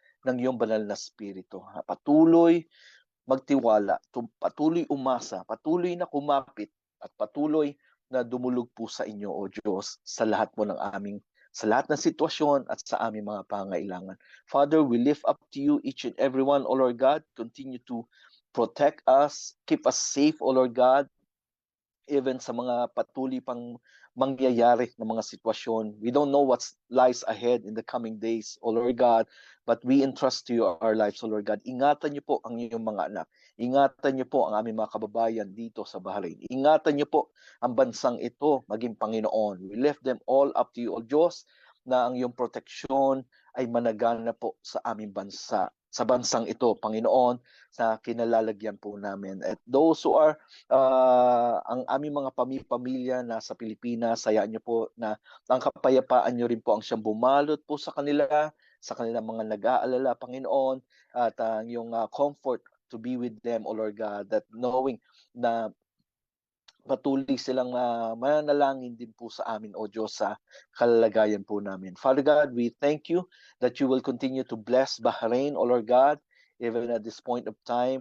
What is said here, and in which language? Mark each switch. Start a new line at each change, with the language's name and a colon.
Filipino: ng iyong banal na spirito. Patuloy magtiwala, patuloy umasa, patuloy na kumapit, at patuloy na dumulog po sa inyo, O Diyos, sa lahat ng sitwasyon at sa aming mga pangailangan.
English: Father, we lift up to you each and every one, O Lord God. Continue to protect us, keep us safe, O Lord God, even
Filipino: sa mga patuloy pang mangyayari ng mga sitwasyon.
English: We don't know what lies ahead in the coming days, O Lord God, but we entrust to you our lives, O Lord God.
Filipino: Ingatan niyo po ang inyong mga anak. Ingatan niyo po ang aming mga kababayan dito sa Bahrain. Ingatan niyo po ang bansang ito, maging Panginoon.
English: We lift them all up to you,
Filipino: O Diyos, na ang iyong proteksyon ay managana po sa aming bansa, sa bansang ito, Panginoon, sa kinalalagyan po namin.
English: At those who are
Filipino: ang aming mga pamilya na sa Pilipinas, hayaan niyo po na ang kapayapaan niyo rin po ang siyang bumalot po sa kanilang mga nag-aalala, Panginoon, at ang iyong comfort
English: to be with them, O Lord God, that knowing
Filipino: na patuloy silang mananalangin din po sa amin, O Diyos, sa kalalagayan po namin.
English: Father God, we thank you that you will continue to bless Bahrain, O Lord God, even at this point of time.